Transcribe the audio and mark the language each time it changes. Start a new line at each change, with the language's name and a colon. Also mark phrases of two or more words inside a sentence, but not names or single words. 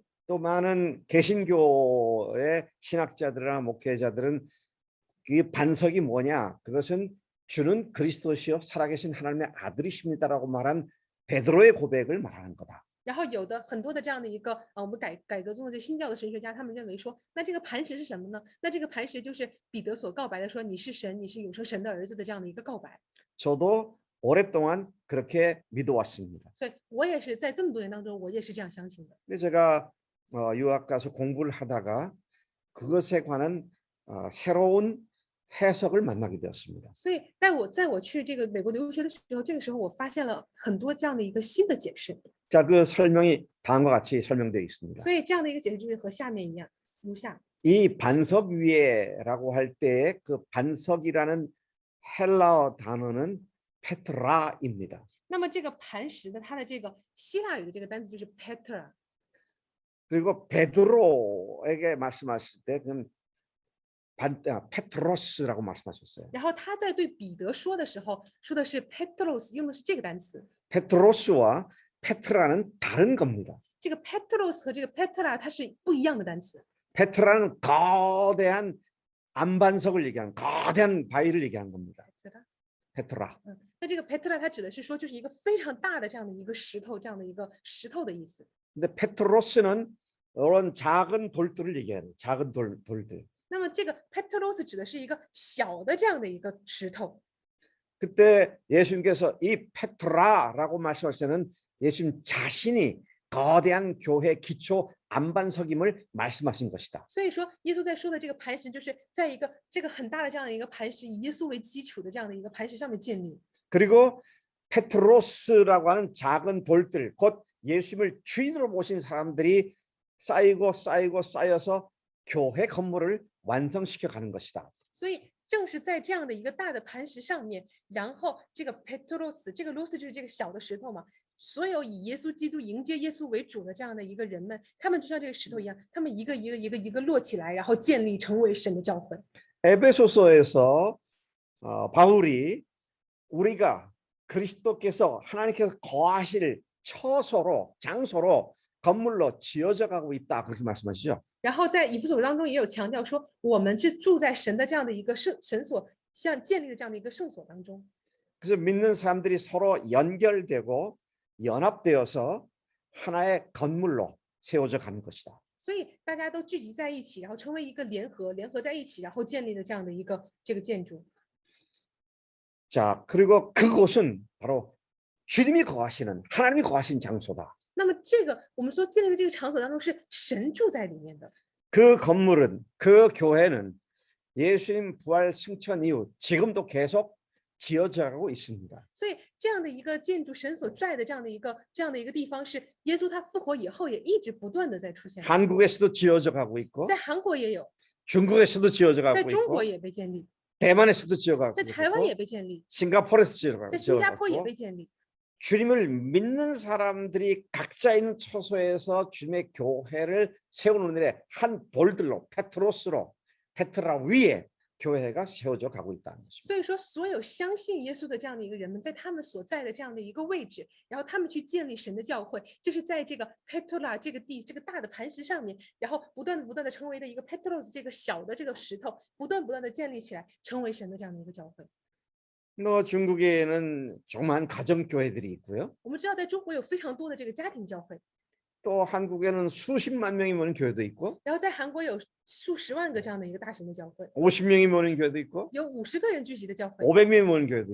Korean: 또 많은 개신교의 신학자들이나 목회자들은 이 반석이 뭐냐? 그것은 주는 그리스도시요 살아계신 하나님의 아들이십니다라고 말한 베드로의 고백을 말하는 거다.
Chinese: 然后很多的这样的一个我们改革宗的新教的神学家，他们认为说，那这个磐石是什么呢？那这个磐石就是彼得所告白的说你是神，你是永生神的儿子的这样的一个告白。
Korean: 저도 오랫동안 그렇게 믿어왔습니다.
Chinese: 所以我也是在这么多年当中，我也是这样相信的。
Korean: 근데 제가 유학 가서 공부를 하다가 그것에 관한 새로운 해석을 만나게 되었습니다.
Chinese: 所以在我去这个美国留学的时候，这个时候我发现了很多这样的一个新的解释。
Korean: 자, 그 설명이 다음과 같이 설명되어 있습니다.
Chinese: 所以这样的一个解释就是和下面一样，如下。
Korean: 이 반석 위에라고 할 때 그 반석이라는 헬라어 단어는 페트라입니다.
Chinese: 那么这个磐石的它的这个希腊语的这个单词就是 Petra，
Korean: 그리고 베드로에게 말씀하실 때 그건 페트로스라고 말씀하셨어요.
Chinese: 然后他在对彼得说的时候说的是 Petros， 用的是这个单词。
Korean: 페트로스와 페트라는 다른 겁니다.
Chinese: 这个 Petros 和这个 Petra 它是不一样的单词。
Korean: 페트라는 거대한 안반석을 얘기하는 거대한 바위를 얘기하는 겁니다. 페트라.
Chinese: 那这个 Petra 它指的是说就是一个非常大的这样的一个石头，这样的一个石头的意思。
Korean: 근데 페트로스는 이런 작은 돌들을 얘기하는 작은 돌들.
Chinese: 那么这个 Petros 指的是一个小的这样的一个石头。
Korean: 그때 예수님께서 이 페트라라고 말씀하실 때는 예수님 자신이 거대한 교회 기초 안반석임을 말씀하신 것이다.
Chinese: 所以说，耶稣在说的这个磐石，就是在一个这个很大的这样的一个磐石，以耶稣为基础的这样的一个磐石上面建立。
Korean: 그리고 페트로스라고 하는 작은 돌들, 곧 예수님을 주인으로 모신 사람들이 쌓여서 교회 건물을 완성시켜 가는 것이다.
Chinese: 所以正是在这样的一个大的磐石上面，然后这个 Petros， 这个 los 就是这个小的石头嘛， 所有以耶稣基督迎接耶稣为主的这样的一个人们，他们就像这个石头一样，他们一个摞起来，然后建立成为神的教会。
Korean: 에베소서에서 바울이 우리가 그리스도께서 하나님께서 거하실 처소로 장소로 건물로 지어져 가고 있다 그렇게 말씀하시죠.
Chinese: 然后在以弗所当中也有强调说，我们是住在神的这样的一个神所像建立的这样的一个圣所当中。
Korean: 그래서 믿는 사람들이 서로 연결되고 연합되어서 하나의 건물로 세워져 가는 것이다.
Chinese: 所以大家都聚集在一起，然后成为一个联合在一起，然后建立的这样的一个这个建筑。
Korean: 자, 그리고 그곳은 바로 주님이 거하시는 하나님이 거하신 장소다.
Chinese: 那么这个我们说建立的这个场所当中是神住在里面的。
Korean: 그 건물은 그 교회는 예수님 부활 승천 이후 지금도 계속 지어져 가고 있습니다.
Chinese: 所以这样的一个建筑，神所在的这样的一个地方，是耶稣他复活以后也一直不断的在出现。
Korean: 한국에서도 지어져 가고 있고
Chinese: 在韩国也有，
Korean: 중국에서도 지어져
Chinese: 在
Korean: 가고
Chinese: 中
Korean: 있고
Chinese: 国也被建立，
Korean: 대만에서도 지어가고
Chinese: 在台湾也
Korean: 있고
Chinese: 被建立，
Korean: 싱가포르에서 지어가고
Chinese: 在新加坡也
Korean: 있고
Chinese: 被建立。
Korean: 주님을 믿는 사람들이 각자 있는 처소에서 주님의 교회를 세우는 일에 한 돌들로 페트라 위에 교회가 세워져 가고 있다는 것입니다.
Chinese: 所以说，所有相信耶稣的这样的一个人们，在他们所在的这样的一个位置，然后他们去建立神的教会，就是在这个 Petra 这个大的磐石上面，然后不断的成为的一个 Petros 这个小的这个石头，不断的建立起来，成为神的这样的一个教会。
Korean: 중국에는 조그만 가정 교회들이 있고요.
Chinese: 我们知道，在中国有非常多的这个家庭教会，
Korean: 또 한국에는 수십만 명이 모는 교회도 있고
Chinese: 然后在韩国有数十万个这样的一个大型的教会，
Korean: 50명이 모는 교회도 있고
Chinese: 有50个人聚集的教会，
Korean: 500명이 모는 교회도